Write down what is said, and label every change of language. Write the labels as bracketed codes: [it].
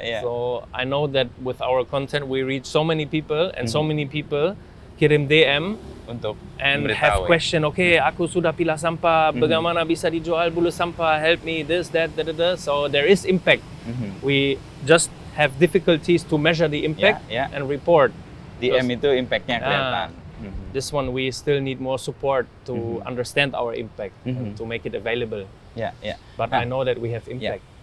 [en] So I know that with our content we reach so many people, and so many people kirim DM [id] untuk [en] and have question, okay, [id] aku sudah pilah sampah, bagaimana bisa dijual bulu sampah, [en] help me, this, that, da. So there is impact. We just have difficulties to measure the impact and report. [id] DM itu impactnya kelihatan. [en] This one we still need more support to understand our impact and to make it available. But I know that we have impact.